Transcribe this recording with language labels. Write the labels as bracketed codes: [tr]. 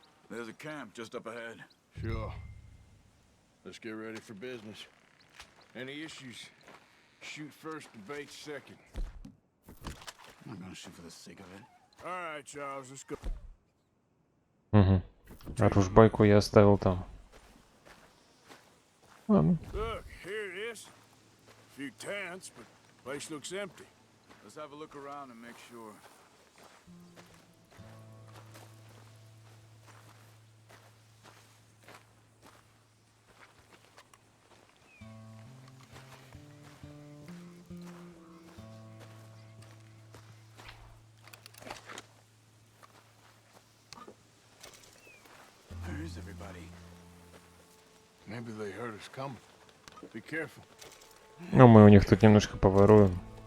[en] There's a camp just up ahead. Sure. Let's get ready for business. Any issues? Shoot first, debate second. I'm not gonna shoot for the sake of it. All right, Charles, let's go. Угу. [ru] А ружбайку я оставил там. Ладно. [en] Look, here it is. A few tents, but place looks empty. Let's have a look around and make sure. Where is everybody? Maybe they heard us coming. Be careful. [ru] Ну, мы у них тут немножко поворуем.